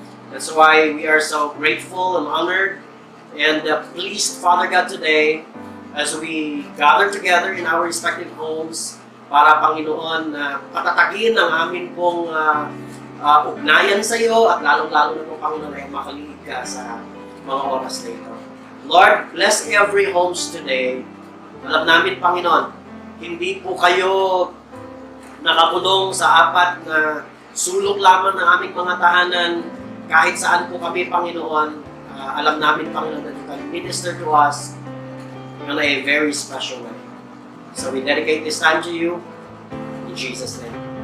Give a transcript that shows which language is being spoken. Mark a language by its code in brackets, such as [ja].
[en] That's why we are so grateful and honored and pleased, Father God, today as we gather together in our respective homes [tl] para, Panginoon, patatagin ang amin pong ugnayan sa iyo at lalong-lalo na po, Panginoon, ay makaligid ka sa mga oras na ito. [en] Lord, bless every homes today. [tl] Alam namin, Panginoon, hindi po kayo nakakulong sa apat na sulok lamang ng aming mga tahanan. Kahit saan po kami, Panginoon, alam namin, Panginoon, [en] that you can minister to us in a very special way. So we dedicate this time to you in Jesus' name.